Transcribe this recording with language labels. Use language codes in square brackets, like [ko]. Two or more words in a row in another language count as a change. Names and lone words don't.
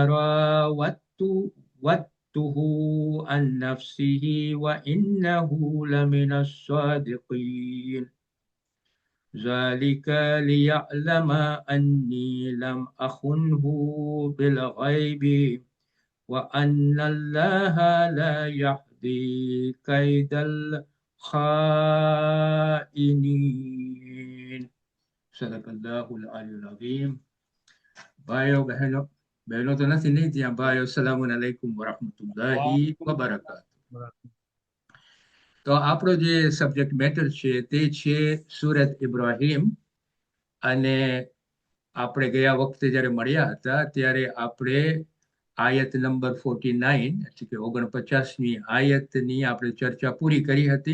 [ar] راودته عن نفسه وإنه لمن الصادقين ذلك ليعلم أني لم أخنه بالغيب وأن الله لا يهدي كيد الخائنين صدق الله العلي العظيم. [gu] ભાઈઓ બહેનો તો નથી નહીં ત્યાં ભાઈઓ [ar] سلام عليكم ورحمة الله وبركاته. [gu] તો આપણો જે [en] subject matter [gu] છે તે છે સુરત ઇબ્રાહીમ. અને આપણે ગયા વખતે જ્યારે મળ્યા હતા ત્યારે આપણે આયત નંબર 49 એટલે કે 49મી આયતની આપણે ચર્ચા પૂરી કરી હતી.